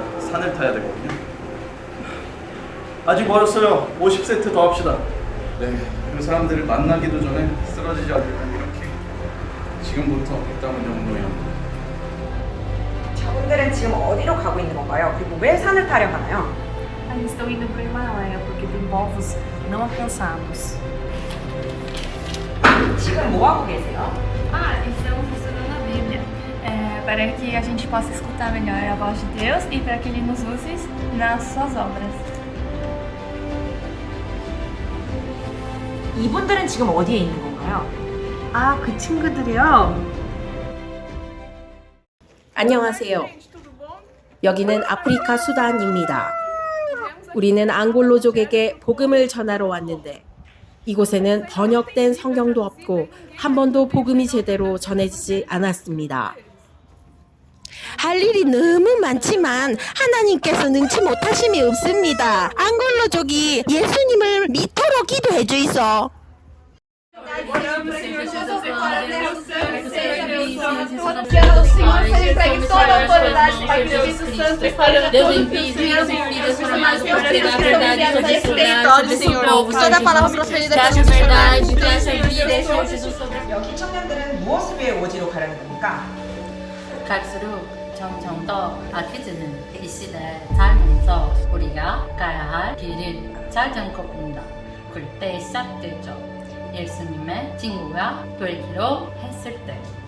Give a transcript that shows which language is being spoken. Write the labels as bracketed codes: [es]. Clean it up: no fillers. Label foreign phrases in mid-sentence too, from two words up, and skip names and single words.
[ko] 산을 타야 되거든요. 아직 멀었어요. 50세트 더 합시다. 네, 그 사람들을 만나기도 전에 쓰러지지 않으려면 이렇게 지금부터 땀을 정도요. 저분들은 지금 어디로 가고 있는 건가요? 그리고 왜 산을 타려 하나요? [pt] Eles estão indo para o Himalaia porque tem povos não alcançados. [ko] 지금 뭐 하고 계세요? [pt] Estamos estudando a Bíblia para que a gente possa escutar melhor a voz de Deus e para que Ele nos use nas suas obras. [ko] 이분들은 지금 어디에 있는 건가요? 그 친구들이요? 안녕하세요. 여기는 아프리카 수단입니다. 우리는 앙골로족에게 복음을 전하러 왔는데 이곳에는 번역된 성경도 없고 한 번도 복음이 제대로 전해지지 않았습니다. 할 일이 너무 많지만 하나님께서 능치 못하심이 없습니다. 앙골로족이 예수님을 믿도록 기도해 주이소. [pt] Deus envia os filhos para nós pregar a verdade sobre esse povo, Senhor Jesus. Traz a verdade, traz a vida, Senhor Jesus. [ko] 여기 청년들은 무엇을 위해 오지로 가려는 겁니까? 갈수록 점점 더 악해지는 이 시대에 살면서 우리가 가야 할 길을 잘 정kop니다. 그때 시작되죠. 예수님의 친구가 되기로 했을 때.